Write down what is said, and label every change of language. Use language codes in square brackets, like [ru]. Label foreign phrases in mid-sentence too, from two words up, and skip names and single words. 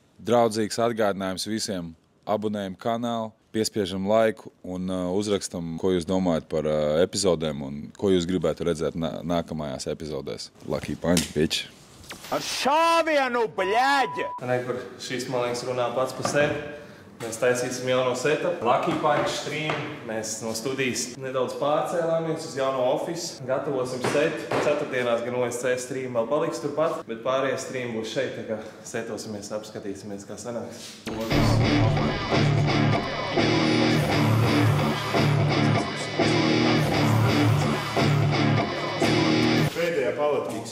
[lv] Draudzīgs atgādinājums visiem abonējam kanālu, piespiežam laiku un uzrakstam, ko jūs domājat par epizodēm un ko jūs gribētu redzēt nākamajās epizodēs. [en] Lucky Punch, bitch! [lv] Ar šāvienu, bļēģi! Kur šīs, man liekas, runā pats par sevi. Mēs taisīsim jauno setup. Lucky Punch stream. Mēs no studijas nedaudz pārcēlāmies uz jauno ofisu. Gatavosim setu. Ceturtdienās gan OSC stream vēl paliks turpat, bet pārējie stream būs šeit, tā kā setosimies, apskatīsimies, kā sanāks. Pēdējā palatīgs.